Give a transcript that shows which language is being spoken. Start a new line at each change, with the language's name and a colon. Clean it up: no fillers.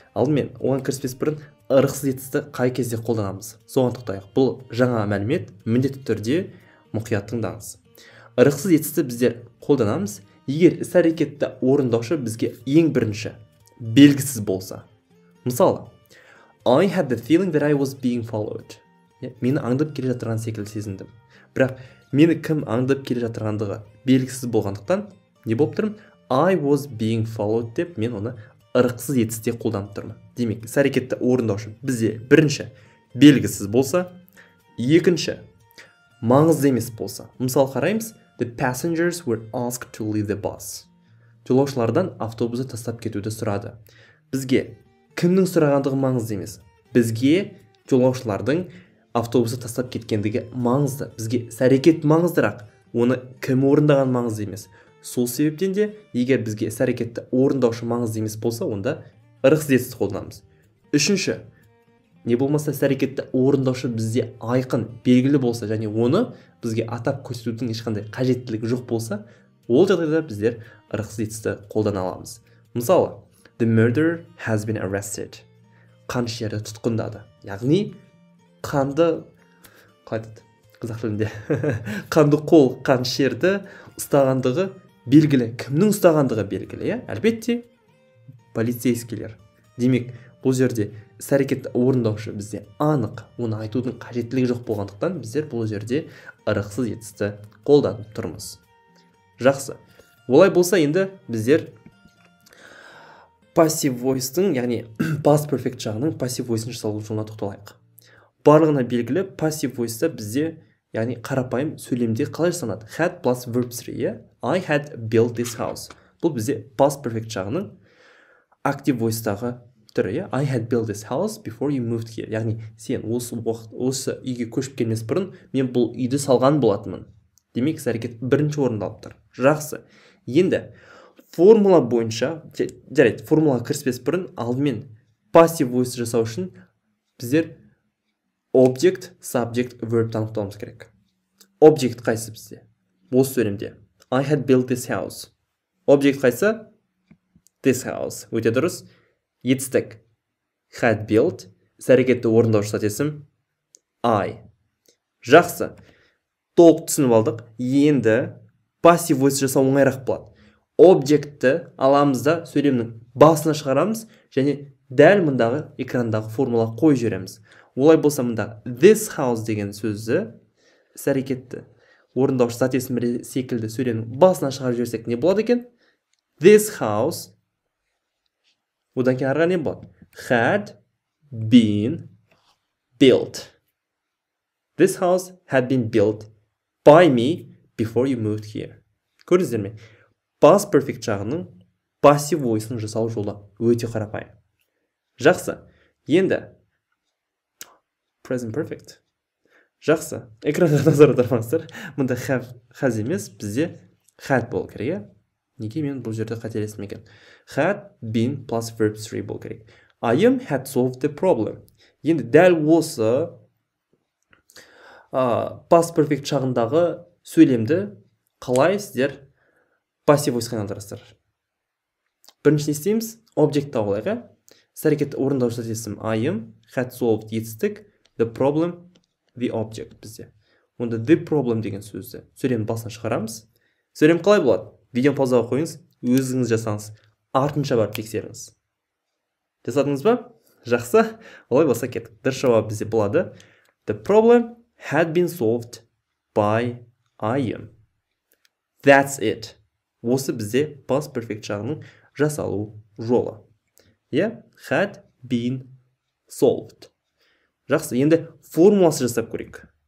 Kazakh: Алдымен оған кіріспес бұрын ырықсыз етісті қай кезде қолданамыз? Соған тоқтайық. Бұл жаңа мәлімет, міндетті түрде мұқият тыңдаңыз. Ырықсыз етісті біздер қолданамыз, егер іс-әрекетті орындаушы бізге ең бірінші белгісіз болса.
English: Мысалы, I had the feeling that I was being followed.
Kazakh: Мені аңдып келе жатырған секілді сезіндім. Бірақ мені кім аңдып келе жатырғандығы белгісіз болғандықтан не болып тұрмын? I was being followed деп мен оны ырықсыз етісте қолданып тұрмын. Демек, іс-әрекетті орындаушы бізде бірінші белгісіз болса, екінші маңызды емес болса.
English: Мысалы қараймыз, the passengers were asked to leave the bus.
Kazakh: Жолаушылардан автобусты тастап кетуді сұрады. Бізге кімнің сұрағандығы маңызды емес. Бізге жолаушылардың автобусты тастап кеткендігі маңызды. Бізге іс-әрекет маңыздырақ, оны кім орындаған маңызды емес. Сол себептен де, егер бізге іс-әрекетті орындаушы маңызды емес болса, онда ырықсыз етісті қолданамыз. Үшінші, не болмаса іс-әрекетті орындаушы бізде айқын, белгілі болса, және оны бізге атап көрсетудің ешқандай қажеттілігі жоқ болса, ол жағдайда біздер ырықсыз етісті қолдана аламыз.
English: Мысалы, the murderer has been arrested.
Kazakh: Қаншері тұтқындады. Яғни, қанды, қазақ тілінде, қанды қол қаншерді ұстағандығы белгілі. Кімнің ұстағандығы белгілі, әлбетте полицейскийлер. Демек, бұл жерде іс-әрекетті орындаушы бізде анық, оны айтудың қажеттілігі жоқ болғандықтан біздер бұл жерде ырықсыз етісті қолданып тұрмыз. Жақсы. Олай болса, енді біздер passive voice-тың, яғни past perfect жағының passive voice-ын жасалу жолына тоқталайық. Барлығына белгілі passive voice-та бізде, яғни қарапайым сөйлемде қалай жасалынады?
English: Had plus verb 3, I had built this house.
Kazakh: Бұл бізде past perfect жағының active voice-тағы түрі,
English: I had built this house before you moved here.
Kazakh: Яғни сен осы үйге көшіп келмес бұрын мен бұл үйді салған болатынмын. Демек, іс-әрекет бірінші орындалып тұр. Жақсы. Енді формула бойынша, жарайды, формулаға кіріспес бұрын алдымен passive voice жасау үшін біздер object, subject, verb анықтауымыз керек. Object қайсы бізде?
English: Осы сөйлемде. I had built this house.
Kazakh: Object қайсы?
English: This house.
Kazakh: Өте дұрыс. Етістік.
English: Had built.
Kazakh: Іс-әрекетті орындаушы зат есім I. Жақсы. Толық түсініп алдық. Енді passive voice жасау оңайырақ болады. Objectті аламыз да сөйлемнің басына шығарамыз және дәл мұндағы экрандағы формула қойып жібереміз. Олай болса, мұнда this house деген сөзді іс-әрекетті орындаушы зат есімі секілді сөйлемнің басына шығарып жіберсек не болады екен?
English: This house.
Kazakh: Одан кейін арғы не болады?
English: Had been built. This house had been built by me before you moved here.
Kazakh: Көрдіңіздер ме? Past perfect жағының passive voice-ның жасалу жолы өте қарапайым. Жақсы. Енді present perfect. Жақсы. Экранға назар аудармаңыздар. Мұнда has емес, бізде had болу керек. Неге мен бұл жерде қателестім екен?
English: Had been plus verb 3
Kazakh: болу керек.
English: I had solved the problem.
Kazakh: Енді дәл осы past perfect жағындағы сөйлемді қалай сіздер passive voice-ға айналдырасыздар? Бірінші не істейміз? Object тауып алайық. Іс-әрекетті орындаушы зат есім
English: I had solved
Kazakh: етістік,
English: the problem, the object
Kazakh: бізде. Онда the problem деген сөзді сөйлемнің басына шығарамыз. Сөйлем қалай болады? Видеоны паузаға қойыңыз, өзіңіз жасаңыз, артынша барып тексеріңіз. Жасадыңыз ба? Жақсы. Олай болса кеттік. Дұрыс жауап бізде болады.
English: The problem had been solved by I. That's it.
Kazakh: Осы бізде past perfect жағының жасалу жолы.
English: Had been solved.
Kazakh: Жақсы, енді формуласы жасап көрейік.